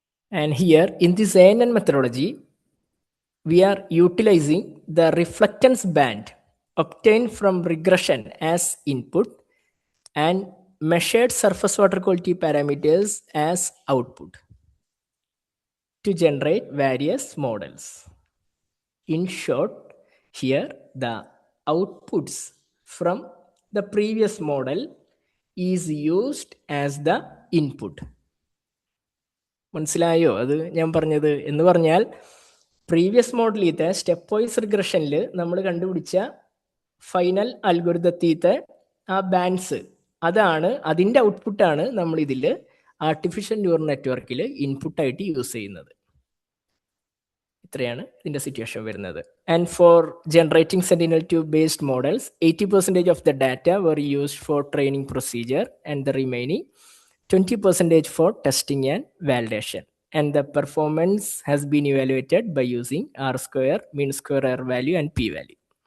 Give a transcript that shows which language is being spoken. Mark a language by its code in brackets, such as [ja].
[en] And here in this ANN methodology, we are utilizing the reflectance band obtained from regression as input and measured surface water quality parameters as output to generate various models. In short, here the outputs from the previous model is used as the input. [ml] മനസ്സിലായോ അത് ഞാൻ പറഞ്ഞത്? എന്ന് പറഞ്ഞാൽ previous മോഡലിലത്തെ step wise റിഗ്രഷനിൽ നമ്മൾ കണ്ടുപിടിച്ച final അൽഗോരിതത്തിത്തെ ആ bands, അതാണ് അതിൻ്റെ ഔട്ട്പുട്ടാണ് നമ്മൾ ഇതിൽ ആർട്ടിഫിഷ്യൽ ന്യൂറൽ നെറ്റ്വർക്കിൽ ഇൻപുട്ടായിട്ട് യൂസ് ചെയ്യുന്നത്. ഇത്രയാണ് ഇതിൻ്റെ സിറ്റുവേഷൻ വരുന്നത്. [en] And for generating Sentinel-2 based models, 80% of the data were used for training procedure and the remaining 20% for testing and validation. And the performance has been evaluated by using R-square, mean square error value, and p-value.